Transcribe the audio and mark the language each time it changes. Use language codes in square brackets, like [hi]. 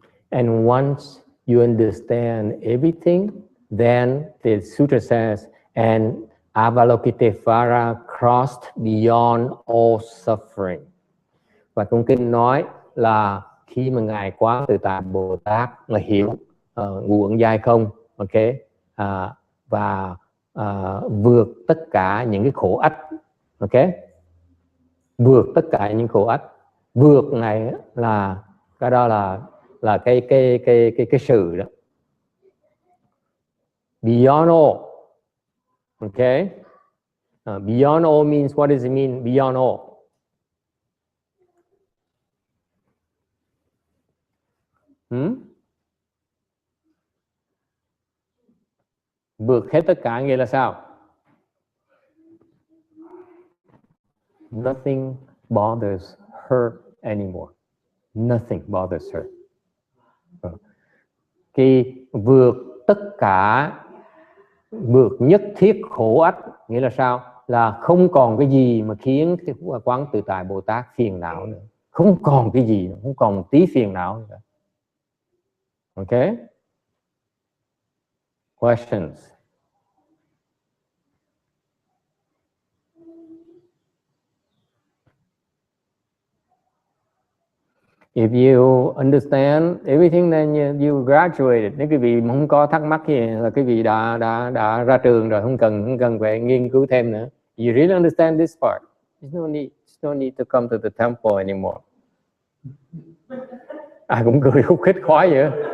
[en] And once you understand everything, then the sutra says, and Avalokitesvara crossed beyond all suffering. [vi] Và trong kinh nói là khi mà Ngài Quán Tự Tại Bồ Tát là hiểu ngũ uẩn giai không, okay, và vượt tất cả những cái khổ ách, okay, vượt tất cả những khổ ách. Vượt này là cái đó là cái sự đó. [en] Beyond all, okay. Beyond all means, what does it mean? Beyond all. [vi] Vượt hết tất cả nghĩa là sao? [en] Nothing bothers her anymore. Nothing bothers her. [vi] Khi vượt tất cả, vượt nhất thiết khổ ách nghĩa là sao? Là không còn cái gì mà khiến cái Quán Tự Tại Bồ Tát phiền não nữa. Không còn cái gì nữa, không còn một tí phiền não nữa. Okay? Questions? [en] If you understand everything, then you graduated. [vi] Nếu quý vị không có thắc mắc gì là quý vị đã ra trường rồi, không cần phải nghiên cứu thêm nữa. [en] You really understand this part. There's no need to come to the temple anymore. [vi] Ai cũng cười khúc khích khoái vậy.